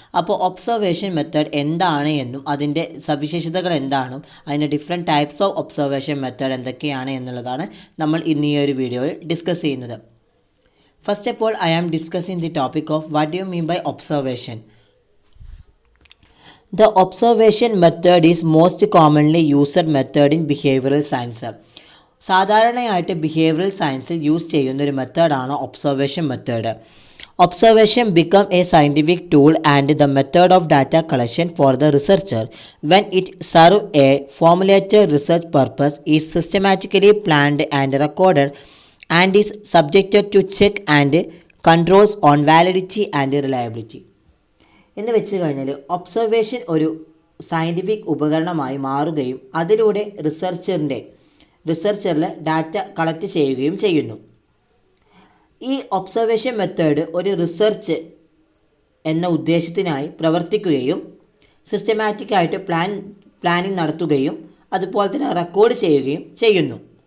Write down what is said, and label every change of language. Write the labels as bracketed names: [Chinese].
[Malayalam] അപ്പോൾ observation method എന്താണ് എന്നും അതിൻ്റെ സവിശേഷതകൾ എന്താണെന്നും അതിൻ്റെ different types of observation method എന്തൊക്കെയാണ് എന്നുള്ളതാണ് നമ്മൾ ഇന്ന് ഈ ഒരു വീഡിയോയിൽ ഡിസ്കസ് ചെയ്യുന്നത്. [English] First of all, I am discussing the topic of what do you mean by observation. The observation method is most commonly used method in behavioral science. [Malayalam] സാധാരണയായിട്ട് behavioural സയൻസിൽ യൂസ് ചെയ്യുന്ന ഒരു മെത്തേഡാണ് observation method. [English] Observation become a scientific tool and the method of data collection for the researcher when it serve a formulated research purpose, is systematically planned and recorded, and is subjected to check and controls on validity and reliability. [Malayalam] എന്ന് വെച്ച് കഴിഞ്ഞാൽ observation ഒരു scientific ഉപകരണമായി മാറുകയും അതിലൂടെ റിസർച്ചറിൽ data collect ചെയ്യുകയും ചെയ്യുന്നു. ഈ ഒബ്സർവേഷൻ മെത്തേഡ് ഒരു റിസർച്ച് എന്ന ഉദ്ദേശത്തിനായി പ്രവർത്തിക്കുകയും സിസ്റ്റമാറ്റിക്കായിട്ട് പ്ലാനിങ് നടത്തുകയും അതുപോലെ തന്നെ റെക്കോർഡ് ചെയ്യുകയും ചെയ്യുന്നു.